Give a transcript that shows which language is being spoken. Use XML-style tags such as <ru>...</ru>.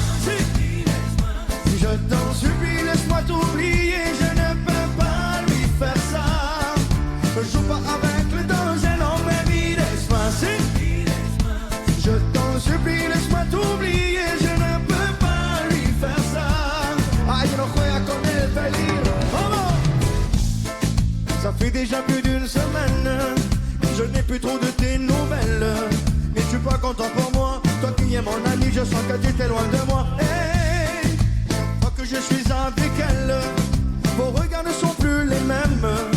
<fr>Si, je t'en supplie, laisse-moi t'oublier. Je ne peux pas lui faire ça. Ne joue pas avec le danger,</fr> <es>no me mires</es> <fr>pas. Si, je t'en supplie, laisse-moi t'oublier. Je ne peux pas lui faire ça.</fr> <es>Ay, no juega con el peligro. Vamos.</es> <fr>Ça fait déjà plus d'une semaine que je n'ai plus trop de tes nouvelles. N'es-tu pas content pour moi? Toi qui es mon ami, je sens que tu t'es loin de moi. Hey, moi que je suis avec elle, vos regards ne sont plus les mêmes.</fr>